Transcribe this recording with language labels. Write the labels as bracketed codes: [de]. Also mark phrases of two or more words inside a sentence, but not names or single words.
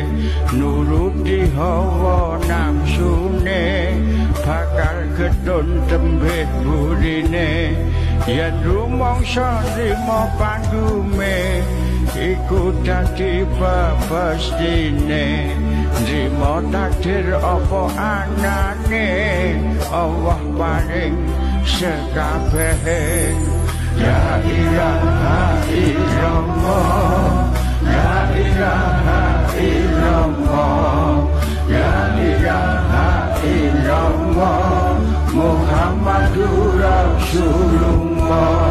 [jv] nuruti hawa nafsune bakal gedhon tembe burine yen rumangsa nrimo pandume iku dadi pepestine nrimo takdir apa anane Allah paring sekabehe [ar] لا إله إلا الله لا إله إلا الله لا إله إلا الله محمد رسول الله